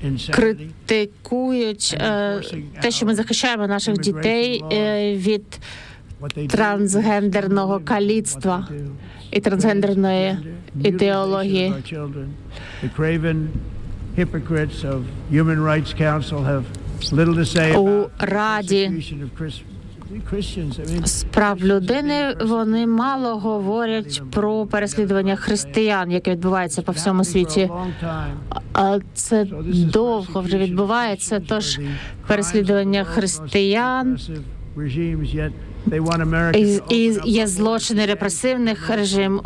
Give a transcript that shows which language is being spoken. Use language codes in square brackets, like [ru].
[uk] критикують те, що ми захищаємо наших дітей від трансгендерного каліцтва і трансгендерної ідеології. [en] Hypocrites of Human Rights Council have little to say about the persecution of Christians. [uk] З прав людини вони мало говорять про переслідування християн, яке відбувається по всьому світі. Це довго вже відбувається, тож переслідування християн є злочини репресивних режим.